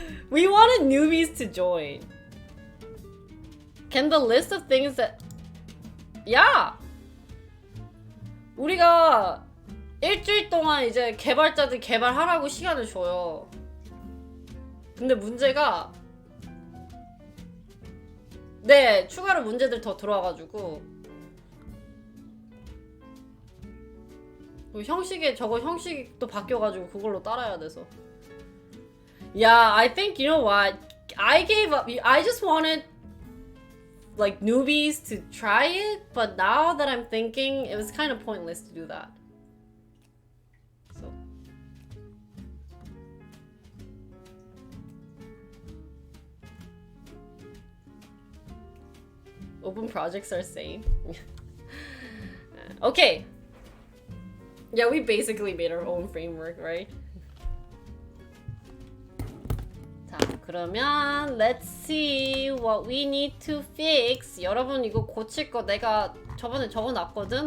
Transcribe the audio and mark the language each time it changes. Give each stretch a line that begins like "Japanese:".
English: We wanted newbies to join. Can the list of things that... Yeah!
Korean: 우리가 일주일 동안 이제 개발자들 개발하라고 시간을 줘요. 근데 문제가 네, 추가로 문제들 더 들어와가지고 형식도 바뀌어가지고 그걸로 따라야 돼서.
English: Yeah, I think, you know what? I gave up. I just wanted like newbies to try it, but now that I'm thinking, it was kind of pointless to do that. So. Open projects are same. Okay. Yeah, we basically made our own framework, right?
Korean: 자, 그러면
English: let's see what we need to fix.
Korean: 여러분 이거 고칠 거 내가 저번에 적어놨거든.